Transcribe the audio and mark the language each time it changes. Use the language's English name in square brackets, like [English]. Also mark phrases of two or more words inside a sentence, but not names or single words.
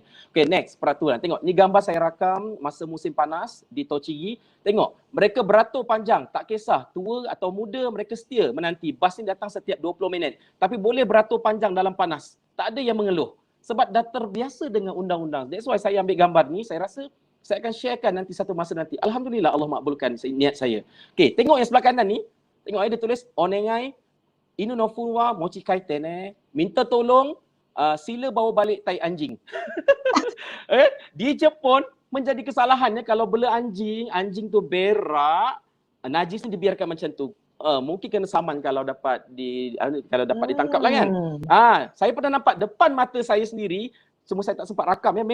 [Malay] Okey, next, peraturan. Tengok, ni gambar saya rakam masa musim panas di Tochigi. Tengok, mereka beratur panjang, tak kisah tua atau muda, mereka setia menanti. Bas ni datang setiap 20 minit. Tapi boleh beratur panjang dalam panas. Tak ada yang mengeluh. Sebab dah terbiasa dengan undang-undang. [English] That's why [Malay] saya ambil gambar ni, saya rasa saya akan sharekan nanti satu masa nanti. Alhamdulillah Allah makbulkan niat saya. Okey, tengok yang sebelah kanan ni. Tengok dia tulis [Japanese] お願い犬のふは持ちかいてね. [Malay] Minta tolong sila bawa balik tai anjing. Di Jepun menjadi kesalahannya kalau bela anjing tu berak, najis ni dibiarkan macam tu. Mungkin kena saman kalau dapat ditangkap lah kan. Saya pernah nampak depan mata saya sendiri. Cuma saya tak sempat rakam ya.